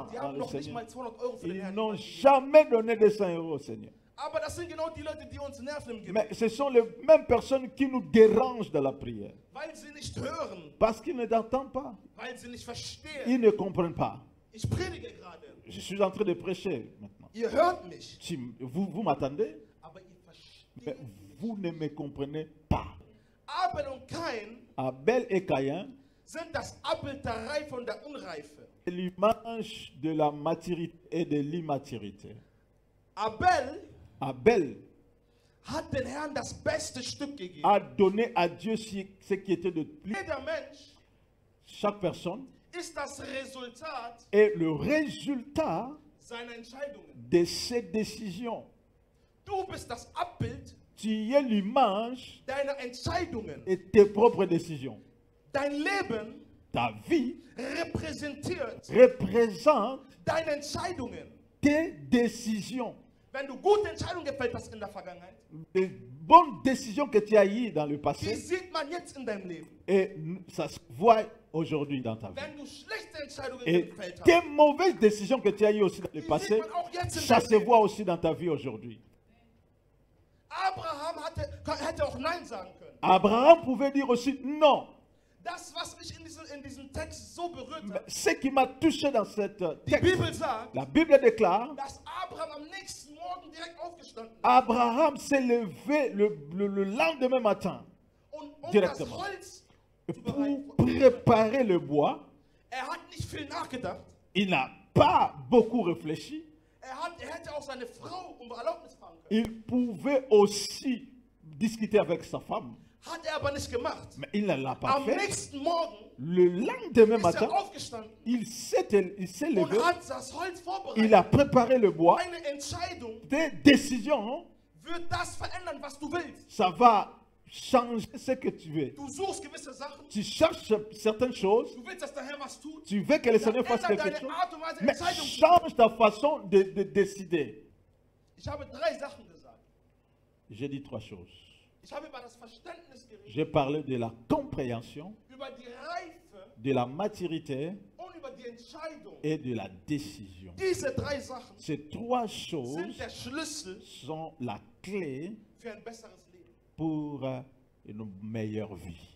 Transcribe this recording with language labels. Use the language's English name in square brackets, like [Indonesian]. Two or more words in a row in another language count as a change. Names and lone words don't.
[German] die [French] dans [German] haben [French] le [German] noch nicht [French] Seigneur, [German] mal 200 Euro für den [French] ils [German] Herrn [French] n'ont [German] gegeben. [French] jamais donné de 100 euros au Seigneur. [German] Aber das sind genau die Leute, die uns nerven im Gebet, [French] Mais ce sont les mêmes personnes qui nous dérangent dans la prière. [German] weil sie nicht hören, [French] Parce qu'ils ne t'entendent pas. [German] weil sie nicht verstehen. [French] Ils ne comprennent pas. [German] Ich predige gerade. [French] Je suis en train de prêcher maintenant. [German] Ihr hört mich, [French] Si vous m'attendez, [German] aber ihr [French] mais [German] versteht. [French] vous ne me comprenez pas. [German] Abel und Kain [French] Abel et Caïn, [German] sind das Abbild der Reife und der Unreife. [French] c'est l'image de la maturité et de l'immaturité. [German] Abel Hat den Herrn das beste Stück gegeben. [French] a donné à Dieu ce qui était de plus. [German] Jeder Mensch [French] Chaque personne [German] ist das Resultat [French] est le résultat [German] seiner Entscheidungen. [French] de ses décisions. [German] Du bist das Abbild [French] Tu es l'image [German] deiner Entscheidungen. [French] et tes propres décisions. [German] Dein Leben [French] Ta vie [German] repräsentiert [French] représente [German] deine Entscheidungen. [French] tes décisions. [German] Wenn du gute Entscheidungen gefällt hast in der Vergangenheit, [French] Les bonnes décisions que tu as eues dans le [German] die [French] passé, [German] sieht man jetzt in deinem Leben. [French] et ça se voit aujourd'hui dans ta vie. [German] Wenn du schlechte Entscheidungen [French] Et [German] gefällt [French] tes [German] hast, [French] mauvaises décisions que tu as eues aussi dans le [German] die [French] passé, [German] sieht man auch jetzt in [French] ça [German] deinem [French] se [German] Leben. [French] voit aussi dans ta vie aujourd'hui. [German] Abraham hätte auch Nein sagen können. [French] Abraham pouvait dire aussi non. [German] Das, was mich in diesem Text so berührt [French] Mais [German] hat, [French] ce qui m'a touché dans cette [German] die [French] texte, [German] Bibel sagt, [French] la Bible déclare, [German] dass Abraham am nächsten Morgen direkt aufgestanden ist. [French] Abraham s'est levé le lendemain matin [German] Und um [French] directement. [German] das Holz zu [French] pour [German] bereiten. [French] préparer le bois. [German] Hat nicht viel nachgedacht. [French] Il n'a pas beaucoup réfléchi. [German] Er hätte auch seine Frau um Erlaubnis fragen können. [French] Il pouvait aussi discuter avec sa femme, [German] Hat er aber nicht gemacht. [French] mais il ne l'a pas [German] Am [French] fait. [German] nächsten Morgen [French] Le lendemain [German] ist [French] matin, [German] er aufgestanden [French] il s'est [German] und [French] levé, [German] hat das Holz [French] il [German] vorbereitet. [French] a préparé le bois. [German] Eine Entscheidung [French] Des décisions, [German] wird das verändern, was du willst. [French] ça va changer ce que tu veux. [German] Du suchst gewisse Sachen. [French] Tu cherches certaines choses, [German] Du willst, dass der Herr was tut. [French] tu veux que le [German] Dann [French] Seigneur fasse [German] ändert [French] quelque [German] deine [French] chose, [German] Art und Weise, [French] mais [German] Entscheidungen zu [French] change ta façon de décider. [German] Ich habe 3 Sachen gesagt. [French] J'ai dit 3 choses. [German] Ich habe über das Verständnis geredet, [French] J'ai parlé de la compréhension, [German] über die Reife [French] de la maturité [German] und über die Entscheidung. [French] et de la décision. [German] Diese 3 Sachen [French] Ces 3 [German] sind [French] choses [German] der Schlüssel [French] sont la clé [German] für ein besseres Leben. [French] pour une meilleure vie.